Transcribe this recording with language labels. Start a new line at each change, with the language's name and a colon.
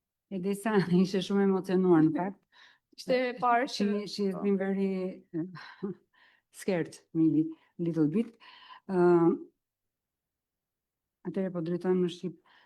Albanian: Edisa ishte shumë emocionuar në fakt. Ishte parë që
English: She has been very scared, maybe, a little bit.
Albanian: Atëherë po drejtojmë në Shqip.